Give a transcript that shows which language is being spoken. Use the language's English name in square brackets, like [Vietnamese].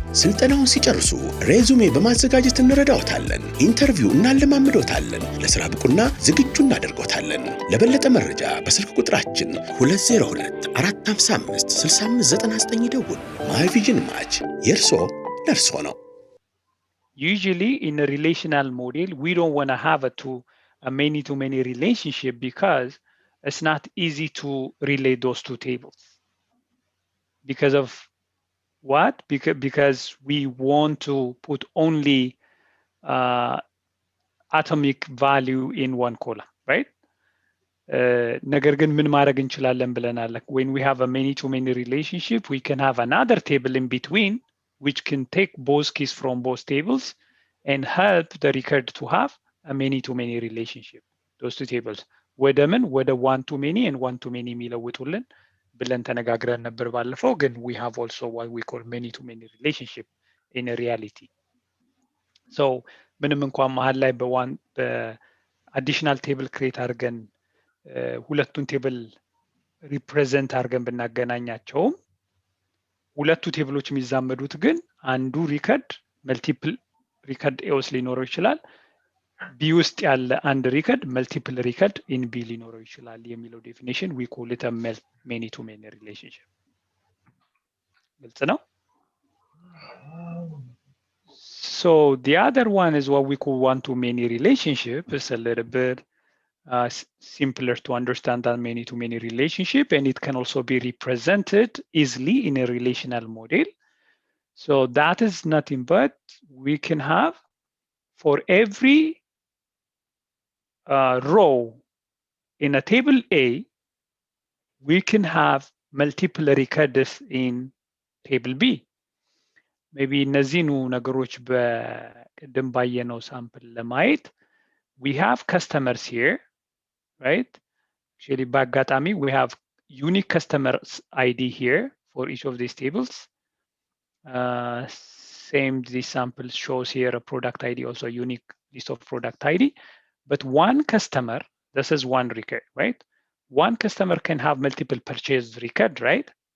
[Amharic] ስልጠናውን ሲጨርሱ ሬዙሜ በማዘጋጀት እንረዳዎታለን። ኢንተርቪው እናለማምዶታለን። ለስራ ብቁና ዝግጁ እናደርጎታለን። ለበለጠ መረጃ በስልክ ቁጥራችን 202-455-6599 ይደውሉ። ማይ ቪዥን ማች የእርሶ ለእርሶ ነው። [English] Usually in a relational model, we don't want to have a many-to-many relationship because it's not easy to relate those two tables. Because of what? Because we want to put only atomic value in one column, right? [Amharic] ነገር ግን ምን ማድረግ እንችላለን ብለናል? [English] When we have a many-to-many relationship, we can have another table in between which can take both keys from both tables and help the record to have a many-to-many relationship. Those two tables [Amharic] ወደ ምን ወደ [English] one-to-many and one-to-many [Amharic] የሚለውጡልን ብለን ተነጋግረን ነበር ባለፈው። ግን [English] we have also what we call many-to-many relationship in a reality. [Amharic] So ምንም እንኳን መሀል ላይ በአዲሽናል ቴብል ክሬት አድርገን ሁለቱን ቴብል ሪፕሬዘንት አድርገን ብናገናኛቸውም ሁለቱ ቴብሎች የሚዛመዱት ግን አንዱ ሪከርድ መልቲፕል ሪከርድ ኤ ውስጥ ሊኖረው ይችላል። ቢ ውስጥ ያለ አንድ ሪከርድ መልቲፕል ሪከርድ ኢን ቢ ሊኖረው ይችላል የሚለው ዴፊኒሽን [English] we call it a many-to-many relationship. [Amharic] ግልጽ ነው? [English] So the other one is what we call one-to-many relationship. It's a little bit simpler to understand than many-to-many relationship, and it can also be represented easily in a relational model. So that is nothing but we can have for every row in a table A, we can have multiple records in table B. Maybe [Amharic] እነዚህኑ ነገሮች በቅድም ባየነው ሳምፕል ለማየት [English] we have customers here, right? Actually, [Amharic] በአጋጣሚ [English] we have unique customers ID here for each of these tables. Same, this sample shows here a product ID, also a unique list of product ID. But one customer, this is one record, right? One customer can have multiple purchase record, right?